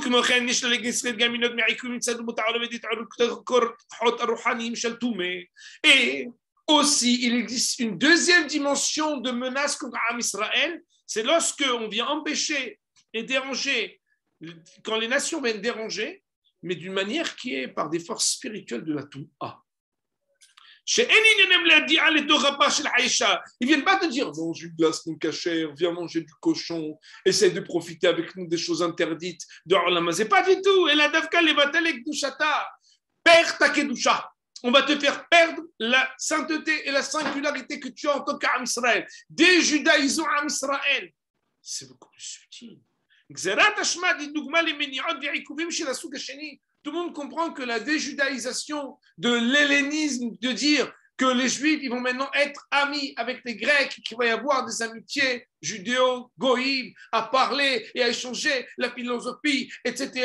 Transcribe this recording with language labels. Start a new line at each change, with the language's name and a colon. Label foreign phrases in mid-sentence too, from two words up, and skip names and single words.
French: Et aussi, il existe une deuxième dimension de menace contre
Hebrew: עם ישראל,
French: c'est lorsque on vient empêcher et déranger, quand les nations viennent déranger, mais d'une manière qui est par des forces spirituelles de la Touma. Ils ne viennent pas te dire mange une glace non cachère, viens manger du cochon, essaye de profiter avec nous des choses interdites de
Hebrew: עולם הזה.
French: Pas du tout. Et la
Hebrew: דווקא לבטל קדושתא,
French: perds ta kedusha. On va te faire perdre la sainteté et la singularité que tu as en tant qu'
Hebrew: עם ישראל.
French: Déjudaïsons
Hebrew: עם ישראל.
French: C'est beaucoup plus subtil. Tout le monde comprend que la déjudaïsation de l'hellénisme, de dire que les Juifs ils vont maintenant être amis avec les Grecs, qu'il va y avoir des amitiés judéo-goïm, à parler et à échanger la philosophie, etc.